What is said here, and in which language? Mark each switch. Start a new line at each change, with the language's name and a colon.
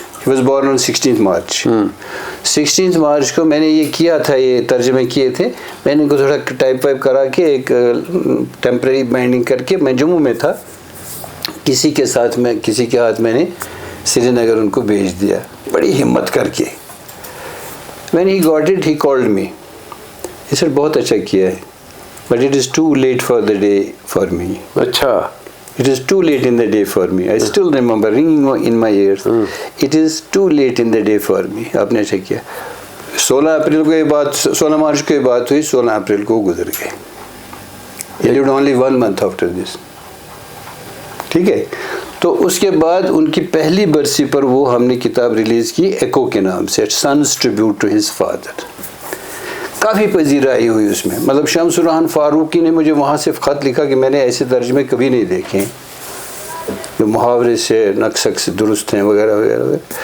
English: He was born on 16 March.
Urdu: 16 مارچ کو میں نے یہ کیا تھا, یہ ترجمے کیے تھے میں نے, ان کو تھوڑا ٹائپ وائپ کرا کے ایک ٹیمپریری بائنڈنگ کر کے. میں جموں میں تھا, کسی کے ہاتھ میں نے سری نگر ان کو بھیج دیا بڑی ہمت کر کے.
English: when he got it he called me. he said
Urdu: بہت اچھا کیا ہے,
English: but it is too late for the day for me.
Urdu: اچھا.
English: It is too late in the day for me. I still remember ringing in my ears. It is too late in the day for me.
Urdu: آپ نے اچھا کیا. 16 April کو یہ بات, 16 مارچ کو یہ بات ہوئی, 16 اپریل کو گزر گئے.
English: He lived only 1 month after this.
Urdu: ٹھیک ہے. تو اس کے بعد ان کی پہلی برسی پر وہ ہم نے کتاب ریلیز کی ایکو کے نام سے, Son's Tribute to His Father. کافی پذیرائی ہوئی اس میں. مطلب شمس الرحمن فاروقی نے مجھے وہاں سے خط لکھا کہ میں نے ایسے ترجمے کبھی نہیں دیکھے جو محاورے سے نقص سے درست ہیں وغیرہ وغیرہ وغیرہ.